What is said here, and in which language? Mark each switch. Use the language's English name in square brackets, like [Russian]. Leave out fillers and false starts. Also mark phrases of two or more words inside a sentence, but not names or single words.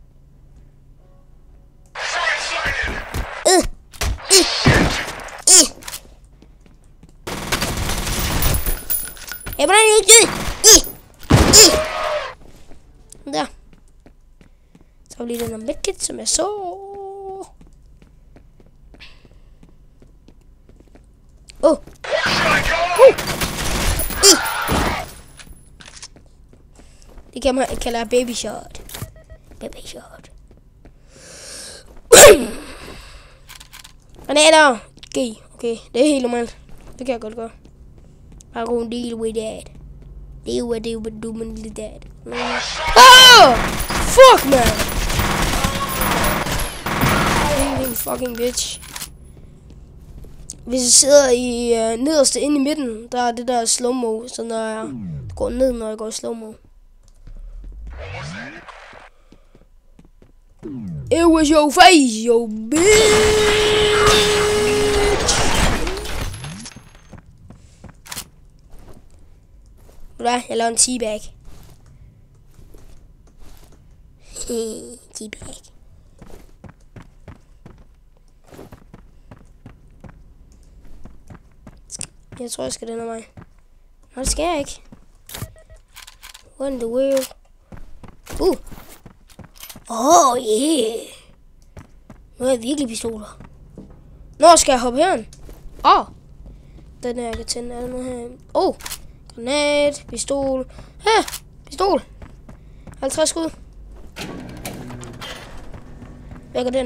[Danish] Jeg brænder ikke der. Så har vi lige den her medkit, som jeg så. Det kan man kalde [English] baby shot. Baby shot. [Danish] Granater! G. Okay, det er helt normalt. Det kan jeg godt gøre. [English] I'm gonna deal with that. Deal with that. Oh! Fuck, man! Fucking bitch. [Danish] Hvis jeg sidder i nederste inde i midten, der er det der slow-mo, så når jeg går ned, når jeg går i slow-mo. [English] It was your face, yo bitch! [Danish] Hvad? Jeg laver en teabag. Teabag. Jeg tror, jeg skal den af mig. Nå, det skal jeg ikke. [English] What in the world? Oh, yeah. [Danish] Nu er jeg virkelig pistoler. Nå, skal jeg hoppe herind? Den her, jeg kan tænde alle med her. Granat, pistol. Pistol. 50 skud. Hvad gør den?